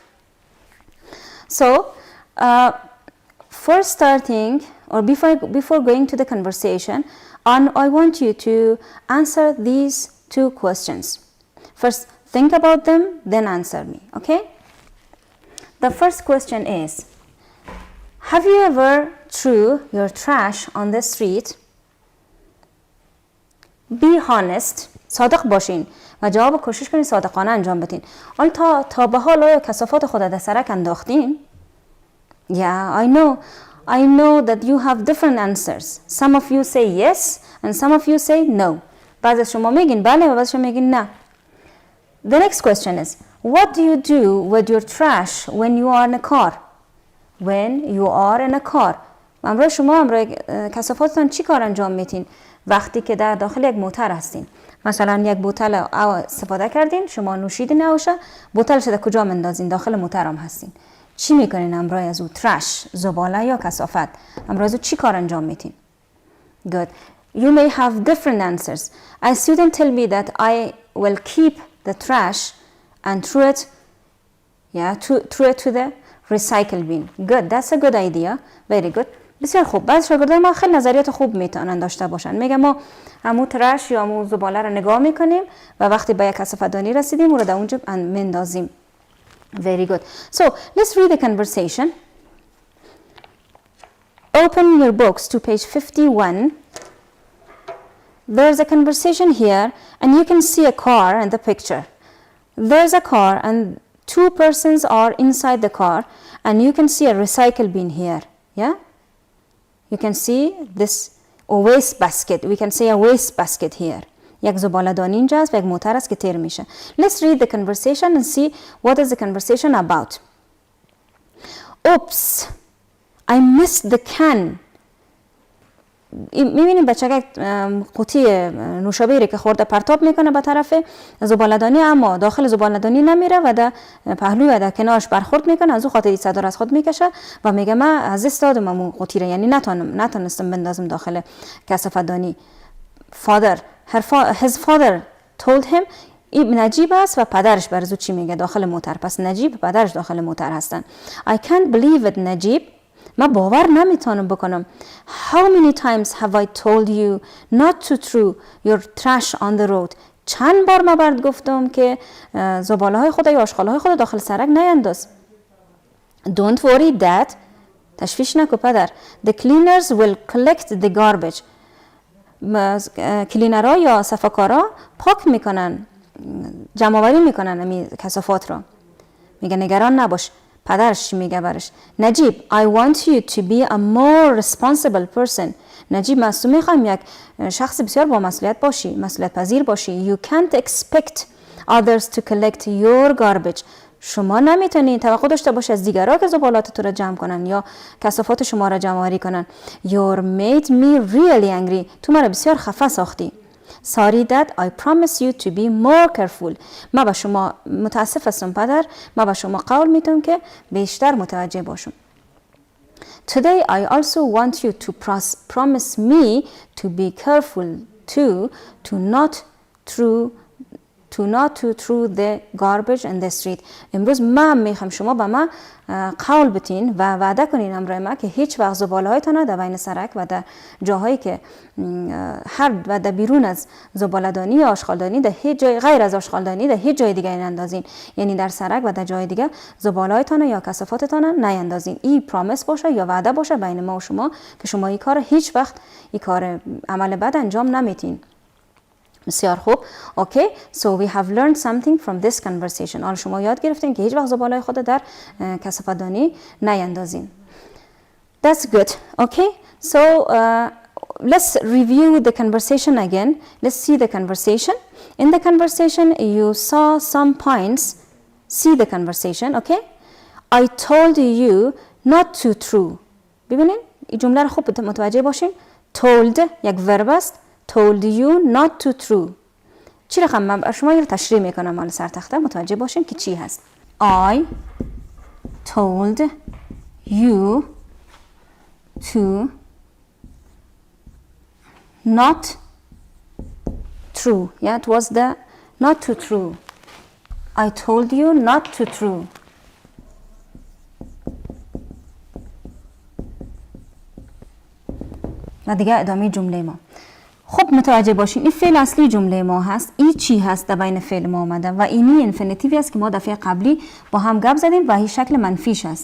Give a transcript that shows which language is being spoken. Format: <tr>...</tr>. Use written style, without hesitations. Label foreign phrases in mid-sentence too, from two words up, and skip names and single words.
<en>So for starting or before going to the conversation, I want you to answer these two questions. First, think about them, then answer me, okay? The first question is, have you ever threw your trash on the street? Be honest,</en> <fa>صادق باشین و جواب کوشش کنین صادقانه انجام بدین. حالا تا به حال آیا کثافات خود در سرک انداختین؟</fa> <en>Yeah, I know that you have different answers. Some of you say yes and some of you say no.</en> <fa>بعضی از شما میگین بله و بعضی شما میگین نه.</fa> <en>The next question is, what do you do with your trash when you are in a car? When you are in a car.</en> <fa>امروز شما کثافاتتان چی کار انجام میتین وقتی که در داخل یک موتر هستین؟ مثلا یک بوتل استفاده کردین، شما نوشیدین آوشه، بوتلش در کجا مندازین؟ داخل موتر هم هستین. چی میکنین امروز از او؟ ترش، زباله یا کثافت؟ امروز چی کار انجام میتین؟</fa> <en>Good. You may have different answers. A student tell me that I will keep the trash and throw it to the recycle bin. Good. That's a good idea. Very good.</en> <fa>بسیار خوب. بعضی شاگردای ما خیلی نظریات خوب میتونن داشته باشن. میگه ما همون ترش یا همون زباله رو نگاه میکنیم و وقتی به یک کثافت دانی رسیدیم اون رو در اونجا مندازیم.</fa> <en>Very good. So let's read the conversation. Open your books to page 51. There's a conversation here and you can see a car in the picture. There's a car and two persons are inside the car and you can see a recycle bin here. Yeah? You can see this waste basket. We can say a waste basket here.</en> <fa>یک زباله دانی اینجا است و یک موتر است که تیر میشه.</fa> <en>Let's read the conversation and see what is the conversation about. Oops, I missed the can.</en> <fa>میبینیم بچه یک قوطی نوشابه که خورده پرتاب میکنه به طرف زباله دانی، اما داخل زباله دانی نمیره و در پهلو و در کنارش برخورد میکنه، از او خاطر صدا را از خود میکشه و میگه من از دست دادم اون قوطی را، یعنی نتونستم بندازم داخل کثافت دانی.</fa> <en>His father told him.</en> <fa>نجیب است و پدرش برزو چی میگه داخل موتر. پس نجیب و پدرش داخل موتر هستن.</fa> <en>I can't believe it نجیب.</en> <fa>من باور نمیتونم بکنم.</fa> <en>How many times have I told you not to throw your trash on the road?</en> <fa>چند بار من برات گفتم که زباله های خود یا آشغال های خود داخل سرک نینداز.</fa> <en>Don't worry dad.</en> <fa>تشویش نکن پدر.</fa> <en>The cleaners will collect the garbage.</en> <fa>کلینرها یا صفاکارا پاک میکنن، جمع آوری میکنن امی کثافات را. میگه نگران نباش. پدرش میگه برش نجیب</fa> <en>I want you to be a more responsible person.</en> <fa>نجیب من از تو میخوایم یک شخص بسیار با مسئولیت باشی، مسئولیت پذیر باشی.</fa> <en>You can't expect others to collect your garbage.</en> <fa>شما نمیتونید توقع داشته باشی از دیگرها که زبالات تو را جمع کنن یا کثافات شما را جمع آوری کنن.</fa> <en>You made me really angry.</en> <fa>تو مرا بسیار خفه ساختی.</fa> <en>Sorry dad, I promise you to be more careful.</en> <fa>من به شما متاسف هستم پدر، من به شما قول میدم که بیشتر متوجه باشم.</fa> <en>Today I also want you to promise me to be careful too, to not throw the garbage in the street.</en> <fa>امروز من میخوام شما به من قول بتین و وعده کنین امرای ما که هیچ وقت زبالهایتان در بین سرک و در جاهایی که و در بیرون از زباله‌دانی یا آشغالدانی در هیچ جای غیر از آشغالدانی در هیچ جای دیگه نندازین. یعنی در سرک و در جای دیگه زبالهایتان یا کثافاتتان نیندازین. این پرامیس باشه یا وعده باشه بین ما و شما که شما این کار هیچ وقت این کار عمل بد انجام نمیتین. بسیار خوب. اوکی.</fa> <en>So we have learned something from this conversation.</en> <fa>حالا شما یاد گرفتین که هیچ وقت زباله خود در کثافت‌دانی نیندازین.</fa> <en>That's good. Okay. So let's review the conversation again. Let's see the conversation. In the conversation you saw some points. See the conversation. Okay. I told you not to throw.</en> <fa>ببینین این جمله رو خوب متوجه باشین. Told یک verb است.</fa> <en>Told you not to throw. چی رقم من شما رو تشریح میکنم حالا سر تخته متوجه باشین که چی هست. I told you to not throw. Yeah, it was the not to throw. I told you not to throw.</en> <fa>و دیگه ادامه جمله ما. خب متوجه باشین این فعل اصلی جمله ما هست. این چی هست در بین فعل ما آمده و اینی انفینیتیوی است که ما دفعه قبلی با هم گپ زدیم و این شکل منفیش است.</fa>